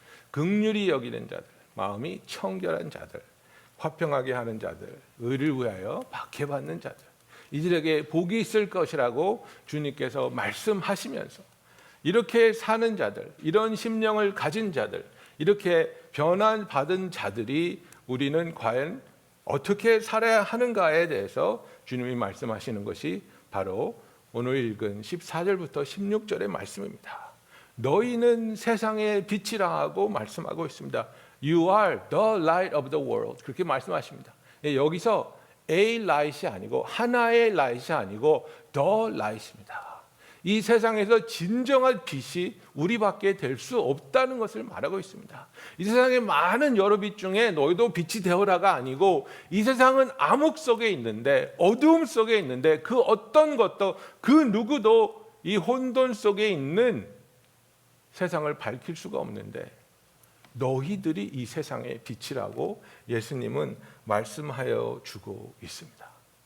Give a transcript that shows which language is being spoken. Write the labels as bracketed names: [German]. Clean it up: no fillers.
[Korean] 긍휼히 여기는 자들, 마음이 청결한 자들, 화평하게 하는 자들, 의를 위하여 박해받는 자들, 이들에게 복이 있을 것이라고 주님께서 말씀하시면서 이렇게 사는 자들, 이런 심령을 가진 자들, 이렇게 변화받은 자들이 우리는 과연 어떻게 살아야 하는가에 대해서 주님이 말씀하시는 것이 바로 오늘 읽은 14절부터 16절의 말씀입니다. 너희는 세상의 빛이라고 말씀하고 있습니다. [English] You are the light of the world. [Korean] 그렇게 말씀하십니다. 여기서 [English] A light [Korean] 이 아니고 하나의 light이 아니고 [English] the light [Korean] 입니다. 이 세상에서 진정한 빛이 우리밖에 될 수 없다는 것을 말하고 있습니다. 이 세상에 많은 여러 빛 중에 너희도 빛이 되어라가 아니고 이 세상은 암흑 속에 있는데 어두움 속에 있는데 그 어떤 것도 그 누구도 이 혼돈 속에 있는 세상을 밝힐 수가 없는데 너희들이 이 세상의 빛이라고 예수님은 말씀하여 주고 있습니다.